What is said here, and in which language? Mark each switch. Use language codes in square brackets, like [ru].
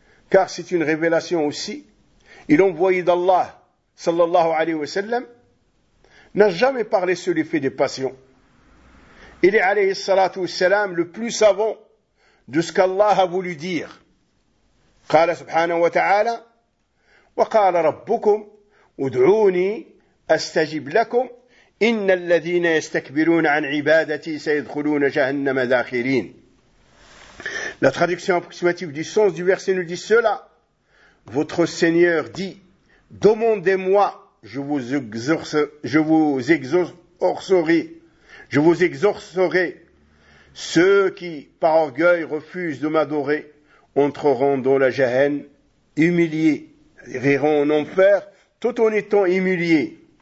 [fr] Car c'est une révélation aussi. Et l'envoyé d'Allah, [ar] sallallahu alayhi wa sallam, [fr] n'a jamais parlé sur l'effet des passions. Il est, [ar] alayhi salatu wa sallam, [fr] le plus savant de ce qu'Allah a voulu dire. [ar] قال سبحانه وتعالى وقال ربكم ادعوني استجب لكم ان الذين يستكبرون عن عبادتي سيدخلون جهنم داخرين. [fr] La traduction approximative du sens du verset nous dit cela. Votre Seigneur dit, demandez-moi, je vous exaucerai. Ceux qui, par orgueil, refusent de m'adorer, entreront dans la Jahenne humiliés, iront en enfer tout en étant humiliés.